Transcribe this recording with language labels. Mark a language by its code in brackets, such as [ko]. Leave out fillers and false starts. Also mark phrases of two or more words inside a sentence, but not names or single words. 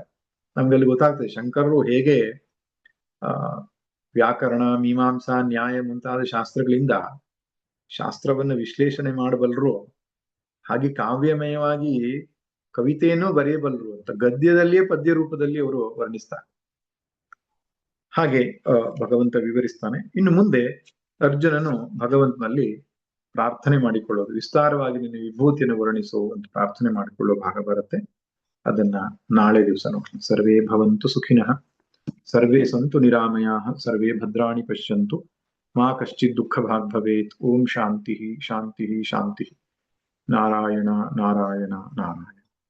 [kn] ನಮ್ಗೆಲ್ಲಿ ಗೊತ್ತಾಗ್ತದೆ ಶಂಕರರು ಹೇಗೆ ವ್ಯಾಕರಣ, ಮೀಮಾಂಸಾ, ನ್ಯಾಯ ಮುಂತಾದ ಶಾಸ್ತ್ರಗಳಿಂದ ಶಾಸ್ತ್ರವನ್ನು ವಿಶ್ಲೇಷಣೆ ಮಾಡಬಲ್ಲರು, ಹಾಗೆ ಕಾವ್ಯಮಯವಾಗಿ ಕವಿತೆಯನ್ನು ಬರೆಯಬಲ್ಲರು ಅಂತ ಗದ್ಯದಲ್ಲಿಯೇ ಪದ್ಯ ರೂಪದಲ್ಲಿ ಅವರು ವರ್ಣಿಸ್ತಾರೆ. ಹಾಗೆ ಭಗವಂತ ವಿವರಿಸ್ತಾನೆ. ಇನ್ನು ಮುಂದೆ ಅರ್ಜುನನು ಭಗವಂತನಲ್ಲಿ ಪ್ರಾರ್ಥನೆ ಮಾಡಿಕೊಳ್ಳೋದು, ವಿಸ್ತಾರವಾಗಿ ನಿನ್ನ ವಿಭೂತಿಯನ್ನು ವರ್ಣಿಸು ಅಂತ ಪ್ರಾರ್ಥನೆ ಮಾಡಿಕೊಳ್ಳೋ ಭಾಗ ಬರುತ್ತೆ. ಅದನ್ನ ನಾಳೆ ದಿವಸ ನೋಡೋಣ. [sa] ಸರ್ವೇ ಭವಂತು ಸುಖಿನಃ, ಸರ್ವೇ ಸಂತು ನಿರಾಮಯಾಃ, ಸರ್ವೇ ಭದ್ರಾಣಿ ಪಶ್ಯಂತು, ಮಾ ಕಶ್ಚಿತ್ ದುಃಖ ಭಾಗ್ ಭವೇತ್. ಓಂ ಶಾಂತಿ ಶಾಂತಿ ಶಾಂತಿ. ನಾರಾಯಣ ನಾರಾಯಣ ನಾರಾಯಣ.